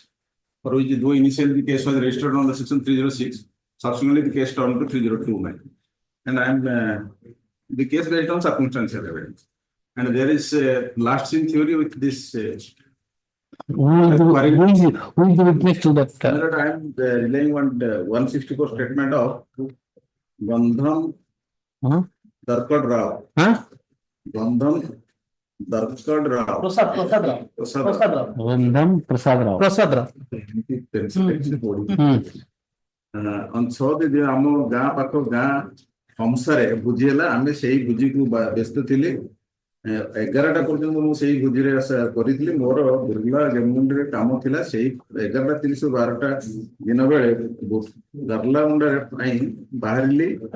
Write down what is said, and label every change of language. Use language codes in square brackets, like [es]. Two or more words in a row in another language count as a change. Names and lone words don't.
[en] For which, though initially the case was registered on the section 306, subsequently the case turned to 302. And I am the case based on circumstantial evidence. And there is a last scene theory with this. Who is the witness to that? I am relying on the 164 statement of Bandham Darkad Rao. Bandham Darkad Rao. Prasad Rao. Bandham Prasad Rao. Prasad Rao. [or] ଅଂଶ ଦିଦି ଆମ ଗାଁ ପାଖ ଗାଁ ହମ୍ସାରେ ଭୋଜି ହେଲା ଆମେ ସେଇ ଭୋଜିକୁ ବ୍ୟସ୍ତ ଥିଲି 11ଟା ପର୍ଯ୍ୟନ୍ତ ମୁଁ ସେଇ ଭୋଜିରେ କରିଥିଲି ମୋର ବିର୍ଲା ଗେମୁଣ୍ଡରେ କାମ ଥିଲା ସେଇ 11:30 12ଟା ଦିନ ବେଳେ ଗାର୍ଲା ମୁଣ୍ଡରେ ପାଇଁ ବାହାରିଲି